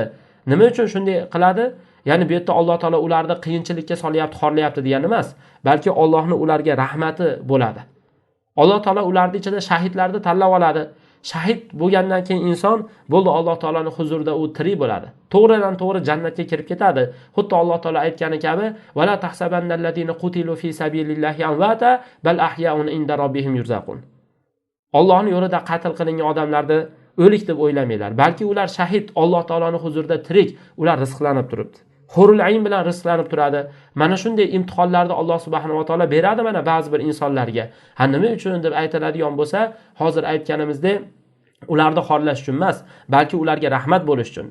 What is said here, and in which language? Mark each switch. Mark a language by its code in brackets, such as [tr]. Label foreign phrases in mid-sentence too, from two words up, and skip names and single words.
[uz] Nima uchun shunday qiladi? Ya'ni bu yerda Alloh taolo ularni qiyinchilikka solyapti, xorlayapti degani emas, balki Allohning ularga rahmati bo'ladi. Alloh taolo ularning ichida shahidlarni tanlab oladi. Shahid bo'lgandan keyin inson bo'ldi, Alloh taoloning huzurida u tirik bo'ladi. To'g'ridan to'g'ri jannatga kirib ketadi. Xuddi Alloh taolo aytgani kabi: [ar] "ولا تحسبن الذين قتلوا في سبيل الله أمواتا بل أحياء عند ربهم يرزقون." [uz] Allohning yo'lida qatl qilingan odamlarni o'lik deb o'ylamanglar, balki ular shahid, Alloh taoloning huzurida tirik, ular rizqlanib turibdi. [ar] حور العين [uz] bilan rizqlanib turadi. Mana shunday imtihonlarni Alloh [ar] سبحانه وتعالى [uz] beradi mana ba'zi bir insonlarga. Ha, nima uchun deb aytiladigan bo'lsa, hozir aytganimizdek, ularni xorlash uchun emas, balki ularga rahmat bo'lish uchun.